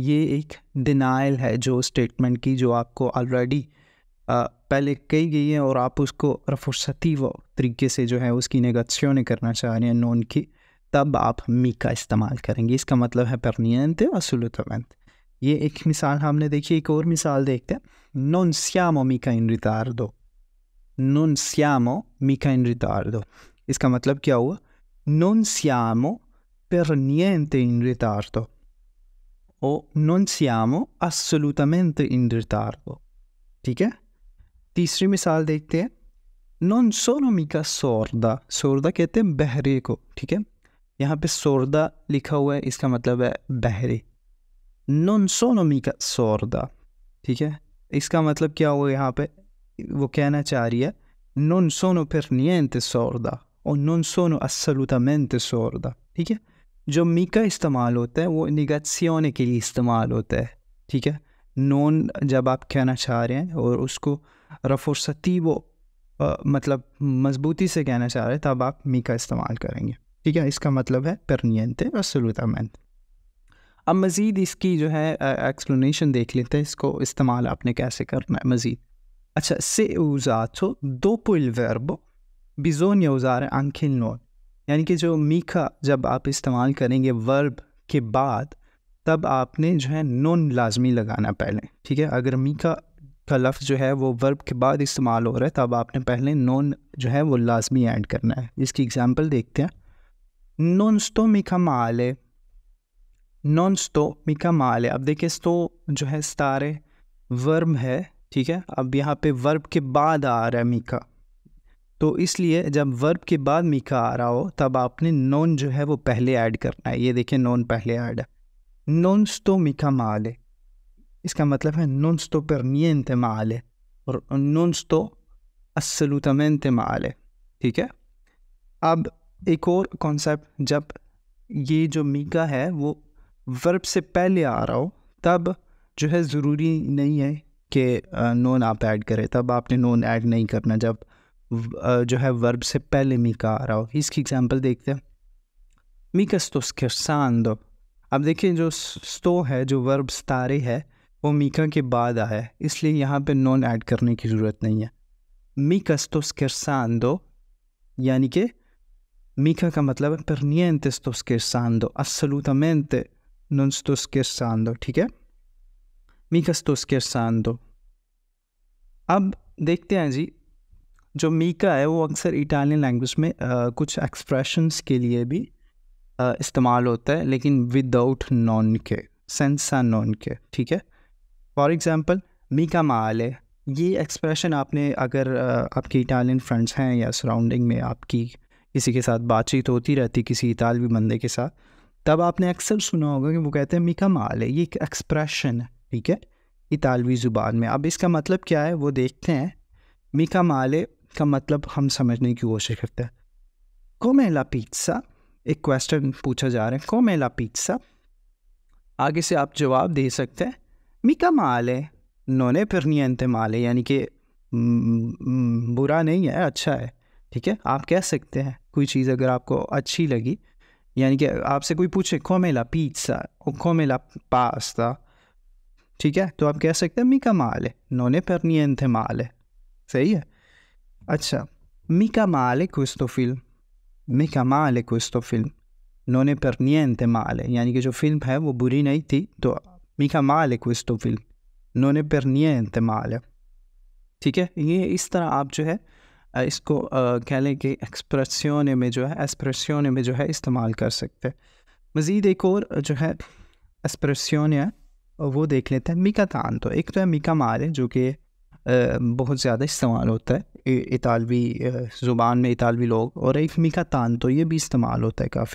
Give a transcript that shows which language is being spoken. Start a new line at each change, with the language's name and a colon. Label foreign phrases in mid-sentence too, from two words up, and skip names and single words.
Hindi: ये एक डिनाइल है जो स्टेटमेंट की, जो आपको ऑलरेडी पहले कही गई है और आप उसको रफुर्सतीव तरीके से जो है उसकी नेगेशियोन करना चाह रहे हैं नॉन की, तब आप मीका इस्तेमाल करेंगे। इसका मतलब है
Italian: per niente assolutamente.
Hindi: ये एक मिसाल हमने देखी, एक और मिसाल देखते हैं।
Italian: non siamo mica in ritardo, non siamo mica in ritardo।
Hindi: इसका मतलब क्या हुआ?
Italian: non siamo per niente in ritardo o non siamo assolutamente in ritardo,
Hindi: ठीक है। तीसरी मिसाल देखते हैं,
Italian: non sono mica sorda।
Hindi: sorda कहते हैं बहरे को, ठीक है। यहाँ पे sorda लिखा हुआ है, इसका मतलब है बहरे।
Italian: non sono mica sorda,
Hindi: ठीक है। इसका मतलब क्या हुआ? यहाँ पे वो कहना चाह रही है
Italian: non sono per niente sorda
Hindi: और
Italian: non sono assolutamente sorda,
Hindi: ठीक है। जो मीका इस्तेमाल होता है वो निगेशियोन के लिए इस्तेमाल होता है, ठीक है। नॉन जब आप कहना चाह रहे हैं और उसको रफोर्सतीवो मतलब मजबूती से कहना चाह रहे हैं, तब आप मीका इस्तेमाल करेंगे, ठीक है। इसका मतलब है
Italian: per niente assolutamente।
Hindi: अब मज़ीद इसकी जो है एक्सप्लेनेशन देख लेते हैं, इसको इस्तेमाल आपने कैसे करना है मज़ीद। अच्छा,
Italian: se usato dopo il verbo bisogna usare anche il non।
Hindi: यानी कि जो मीका जब आप इस्तेमाल करेंगे वर्ब के बाद, तब आपने जो है नॉन लाजमी लगाना पहले, ठीक है। अगर मीका का लफ्ज़ जो है वो वर्ब के बाद इस्तेमाल हो रहा है, तब आपने पहले नॉन जो है वो लाजमी ऐड करना है। इसकी एग्जांपल देखते हैं।
Italian: non sto mica male, non sto mica male।
Hindi: अब देखिए, sto जो है स्टारे वर्ब है, ठीक है। अब यहाँ पे वर्ब के बाद आ रहा है मीका, तो इसलिए जब वर्ब के बाद मीका आ रहा हो तब आपने नॉन जो है वो पहले ऐड करना है। ये देखिए, नॉन पहले ऐड है।
Italian: non sto mica male,
Hindi: इसका मतलब है
Italian: non sto per niente male और non sto assolutamente male,
Hindi: ठीक है। अब एक और कॉन्सेप्ट, जब ये जो मीका है वो वर्ब से पहले आ रहा हो, तब जो है ज़रूरी नहीं है कि नॉन आप ऐड करें, तब आपने नॉन ऐड नहीं करना जब जो है वर्ब से पहले मीका आ रहा हो। इसकी एग्जांपल देखते हैं।
Italian: mica sto scherzando।
Hindi: अब देखिए, जो स्टो है, जो वर्ब स्टारे है, वो मीका के बाद आया है, इसलिए यहाँ पे नॉन ऐड करने की ज़रूरत नहीं है।
Italian: mica sto scherzando
Hindi: यानी कि मीका का मतलब है
Italian: per niente sto scherzando, assolutamente non sto scherzando,
Hindi: ठीक है।
Italian: mica sto scherzando।
Hindi: अब देखते हैं जी, जो मीका है वो अक्सर इटालियन लैंग्वेज में कुछ एक्सप्रेशंस के लिए भी इस्तेमाल होता है, लेकिन विदाउट नॉन के,
Italian: senza non
Hindi: के, ठीक है।
English: for example
Italian: mica male,
Hindi: ये एक्सप्रेशन आपने अगर आपके इटालियन फ्रेंड्स हैं या सराउंडिंग में आपकी किसी के साथ बातचीत होती रहती किसी इतालवी बंदे के साथ, तब आपने अक्सर सुना होगा कि वो कहते हैं
Italian: mica male.
Hindi: ये एक एक्सप्रेशन है, ठीक है, इतालवी ज़ुबान में। अब इसका मतलब क्या है वो देखते हैं।
Italian: mica male
Hindi: का मतलब हम समझने की कोशिश करते हैं।
Italian: come la pizza,
Hindi: एक क्वेश्चन पूछा जा रहा है,
Italian: come la pizza।
Hindi: आगे से आप जवाब दे सकते हैं
Italian: mica male, non è per niente male,
Hindi: यानी कि बुरा नहीं है, अच्छा है, ठीक है। आप कह सकते हैं कोई चीज़ अगर आपको अच्छी लगी, यानी कि आपसे कोई पूछे
Italian: come la pizza
Hindi: और
Italian: come la pasta,
Hindi: ठीक है, तो आप कह सकते हैं
Italian: mica male, non è per niente male,
Hindi: सही है। अच्छा,
Italian: mica male questo film, mica male questo film, non è per niente male,
Hindi: यानी कि जो फिल्म है वो बुरी नहीं थी, तो
Italian: mica male questo film, non è per niente male,
Hindi: ठीक है। ये इस तरह आप जो है इसको कह लें कि एक्सप्रेसियोने में जो है, एस्प्रेसियोने में जो है इस्तेमाल कर सकते हैं। मज़ीद एक और जो है एस्प्रेसियोने है वो देख लेते हैं।
Italian: mica tanto,
Hindi: एक तो है
Italian: mica male
Hindi: जो कि बहुत ज़्यादा इस्तेमाल होता है इतालवी ज़ुबान में, इतालवी लोग, और एक
Italian: mica tanto
Hindi: ये भी इस्तेमाल होता है काफ़ी।